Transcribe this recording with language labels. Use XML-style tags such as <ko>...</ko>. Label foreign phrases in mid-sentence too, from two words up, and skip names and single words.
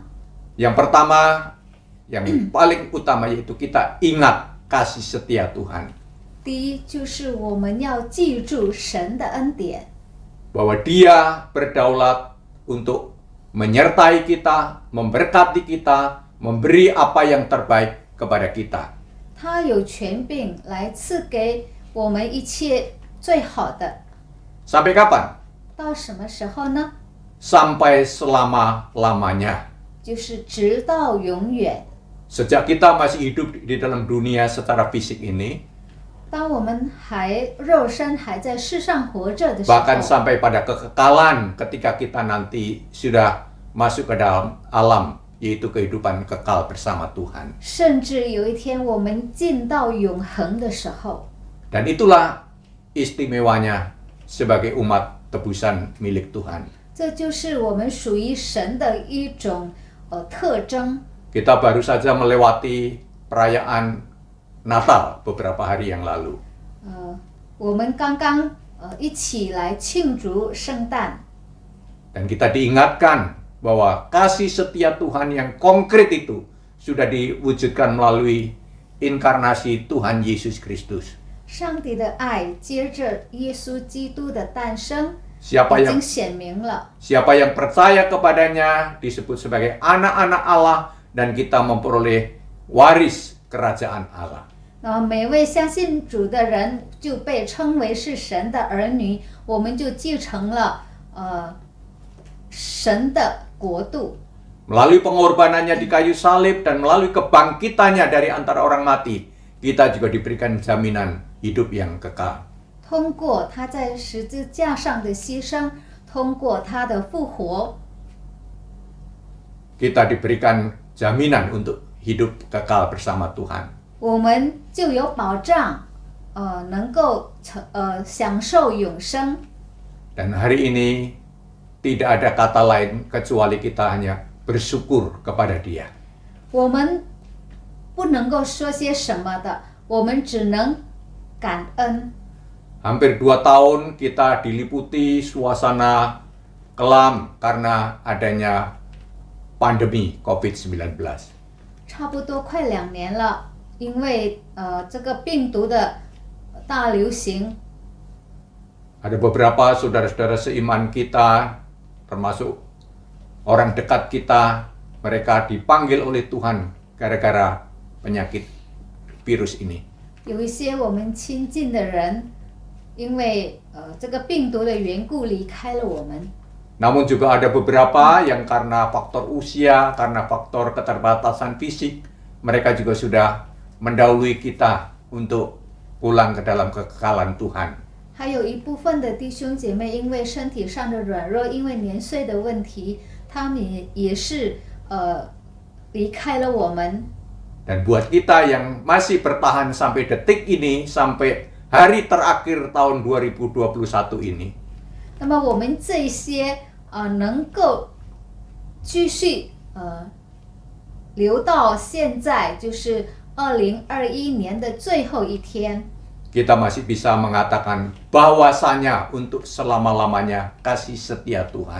<id>Yang pertama, yang paling utama yaitu kita ingat kasih setia Tuhan.</id> <zh>第一就是我们要记住神的恩典，</zh> <id>Bahwa Dia berdaulat untuk menyertai kita, memberkati kita, memberi apa yang terbaik kepada kita.</id> <zh>他有权柄来赐给我们一切最好的。</zh> <id>Sampai kapan?</id> <zh>到什么时候呢？</zh> <id>Sampai selama-lamanya.</id> <zh>就是直到永远。</zh> <id>Sejak kita masih hidup di dalam dunia secara fisik ini,</id> <zh>当我们肉身还在世上活着的时</zh> <id>bahkan</id> <zh>候，</zh> <id>sampai pada kekekalan ketika kita nanti sudah masuk ke dalam alam, yaitu kehidupan kekal bersama Tuhan.</id> <zh>甚至有一天我们进到永恒的时候，</zh> <id>Dan itulah istimewanya sebagai umat tebusan milik Tuhan.</id> <zh>这就是我们属于神的一种特征。</zh> <id>Kita baru saja melewati perayaan Natal beberapa hari yang lalu.</id> <zh>我们刚刚一起来庆祝圣诞，</zh> <id>Dan kita diingatkan bahwa kasih setia Tuhan yang konkret itu sudah diwujudkan melalui inkarnasi Tuhan Yesus Kristus.</id> <zh>上帝的爱接着耶稣基督的诞生，</zh> <id>Siapa</id> <zh>已</zh> <id>yang</id> <zh>经显明了。</zh> <id>Siapa yang percaya kepadanya disebut sebagai anak-anak Allah dan kita memperoleh waris kerajaan Allah.</id> <zh>每位相信主的人就被称为是神的儿女，我们就继承了神的国度。</zh> <id>Melalui pengorbanannya di kayu salib dan melalui kebangkitannya dari antara orang mati, kita juga diberikan jaminan hidup yang kekal.</id> <zh>通过他在十字架上的牺牲，通过他的复活，</zh> <id>Kita diberikan jaminan untuk hidup kekal bersama Tuhan.</id> <zh>我们就有保障，能够享受永生。</zh> <id>Dan hari ini tidak ada kata lain kecuali kita hanya bersyukur kepada Dia.</id> <zh>我们不能够说些什么的，我们只能感恩。</zh> <id>Hampir 2 tahun kita diliputi suasana kelam karena adanya pandemi COVID-19.</id> <zh>差不多快2年了，因为这个病毒的大流行，</zh> <id>Ada beberapa saudara-saudara seiman kita, termasuk orang dekat kita, mereka dipanggil oleh Tuhan gara-gara penyakit virus ini.</id> <zh>有一些我们亲近的人，因为这个病毒的缘故离开了我们。</zh> <id>Namun juga ada beberapa yang karena faktor usia, karena faktor keterbatasan fisik, mereka juga sudah mendahului kita untuk pulang ke dalam kekekalan Tuhan.</id> <zh>还有一部分的弟兄姐妹，因为身体上的软弱，因为年岁的问题，他们也是离开了我们。</zh> <id>Dan buat kita yang masih bertahan sampai detik ini, sampai hari terakhir tahun 2021 ini,</id> <zh>那么我们这些能够继续留到现在，就是2021年的最后一天，</zh> <id>kita masih bisa mengatakan bahwasanya untuk selama-lamanya kasih setia Tuhan.</id>